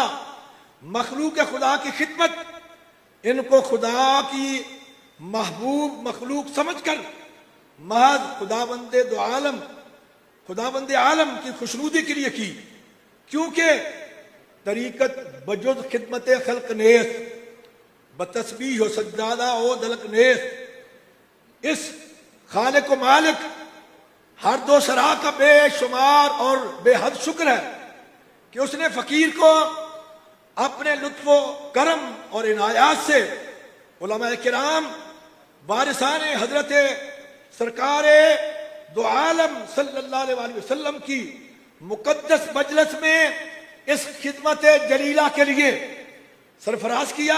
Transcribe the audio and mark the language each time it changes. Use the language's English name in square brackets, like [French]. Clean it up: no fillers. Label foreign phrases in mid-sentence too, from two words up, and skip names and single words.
[Urdu] مخلوق خدا کی خدمت، ان کو خدا کی محبوب مخلوق سمجھ کر محض خداوند عالم کی خوشنودی کے لیے کی. [Persian] کیونکہ طریقت بجز خدمت خلق نیس، بتسبیح و سجادہ و دلق نیس. [Urdu] اس خالق و مالک ہر دو سرا کا بے شمار اور بے حد شکر ہے کہ اس نے فقیر کو اپنے لطف و کرم اور عنایات سے علماء کرام وارثان حضرت سرکار دو عالم صلی اللہ علیہ وسلم کی مقدس مجلس میں اس خدمت جلیلہ کے لیے سرفراز کیا.